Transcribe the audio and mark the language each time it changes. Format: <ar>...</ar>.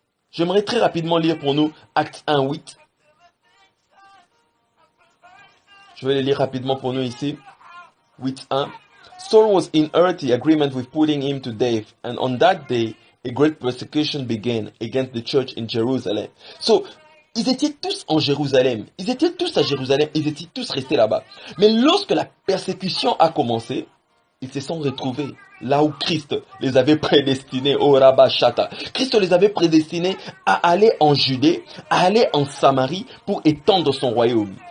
<fr>J'aimerais très rapidement lire pour nous Actes 1:8. Je vais le lire rapidement pour nous ici. 8:1.</fr> <en>Saul was in early agreement with putting him to death, and on that day, a great persecution began against the church in Jerusalem.</en> <fr>So, ils étaient tous en Jérusalem. Ils étaient tous à Jérusalem. Ils étaient tous restés là-bas. Mais lorsque la persécution a commencé, ils se sont retrouvés là où Christ les avait prédestinés, au Rabba Shata. Christ les avait prédestinés à aller en Judée, à aller en Samarie pour étendre son royaume.</fr>